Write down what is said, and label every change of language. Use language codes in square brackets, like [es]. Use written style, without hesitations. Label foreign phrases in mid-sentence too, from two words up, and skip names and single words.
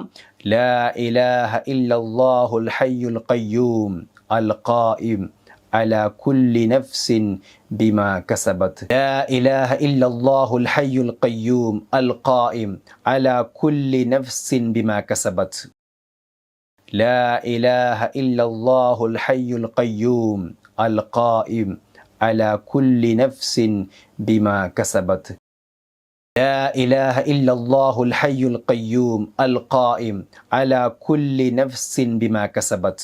[ar] لا إله إلا الله الحي القيوم القائم على كل نفس بما كسبت. لا إله إلا الله الحي القيوم القائم على كل نفس بما كسبت. لا إله إلا الله الحي القيوم القائم على كل نفس بما كسبت. لا إله إلا الله الحي القيوم القائم على كل نفس بما كسبت.